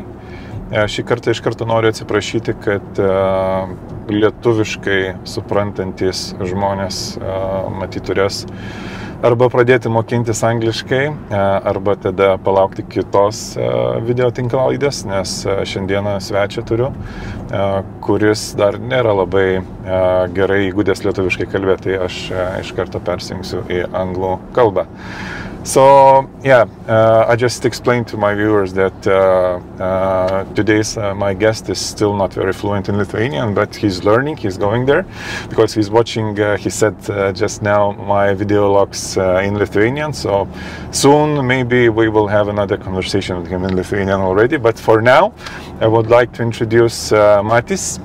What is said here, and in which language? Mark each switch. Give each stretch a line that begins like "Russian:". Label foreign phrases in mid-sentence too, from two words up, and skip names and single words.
Lithuanian: Šį kartą iš karto noriu atsiprašyti, kad lietuviškai suprantantis žmonės matyt turės arba pradėti mokintis angliškai, arba tada palaukti kitos video tinklalaidės, nes šiandieną svečią turiu, kuris dar nėra labai gerai įgudęs lietuviškai kalbėti, tai aš iš karto persijungsiu į anglų kalbą.
English: So, yeah, I just explained to my viewers that today's my guest is still not very fluent in Lithuanian, but he's learning, he's going there, because he's watching, he said just now, my video logs in Lithuanian, so soon maybe we will have another conversation with him in Lithuanian already, but for now, I would like to introduce Matiss.